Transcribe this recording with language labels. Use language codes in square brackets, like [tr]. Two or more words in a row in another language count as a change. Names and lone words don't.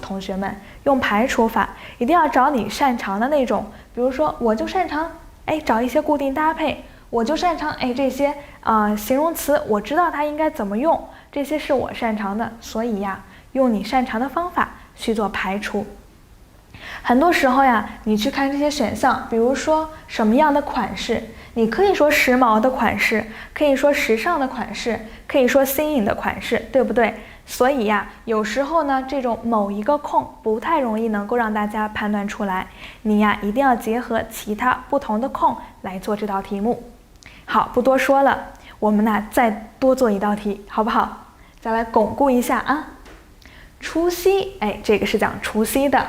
[zh] 同學們用排除法，一定要找你擅長的那种，比如说我就擅長找一些固定搭配，我就擅長這些形容詞，我知道它應該怎麼用，這些是我擅長的，所以呀用你擅長的方法去做排除。很多時候呀，你去看這些選項，比如說什麼樣的款式，你可以說時髦的款式，可以說時尚的款式，可以說新穎的款式，對不對？所以呀，有時候呢，這種某一個空不太容易能夠讓大家判斷出來，你呀一定要結合其他不同的空來做這道題目。好，不多說了，我們呢再多做一道題，好不好？再來鞏固一下啊。除夕，這個是講除夕的。